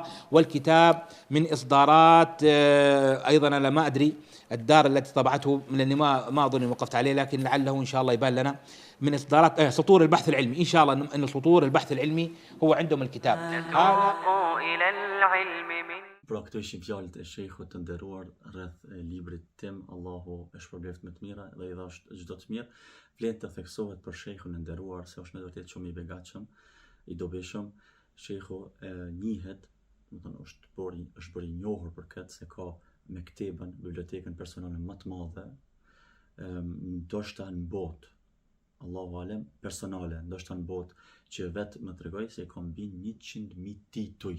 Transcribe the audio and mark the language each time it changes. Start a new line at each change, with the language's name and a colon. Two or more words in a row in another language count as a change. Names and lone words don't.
Arabic: والكتاب من إصدارات أيضا أنا ما أدري الدار التي طبعته، لأني ما أظن وقفت عليه، لكن لعله إن شاء الله يبان لنا، من إصدارات سطور البحث العلمي. إن شاء الله أن سطور البحث العلمي هو عندهم الكتاب. إلى العلم من
Albanian: Pra këto ishin fjalët e shejhut të nderuar rreth librit tim, Allahu e shpërbleft me të mira dhe i dhash çdo të mirë. Flet të theksohet për shejhun e nderuar se është në vërtet shumë i begatshëm, i dobishëm. Shejhu njihet, do të thonë është bërë i njohur për këtë se ka mektebën, bibliotekën personale më të madhe, ndoshta në botë,
Arabic: الله أعلم,
Albanian: personale, ndoshta në botë, që vetë më tregoj se ka mbi 100.000 tituj.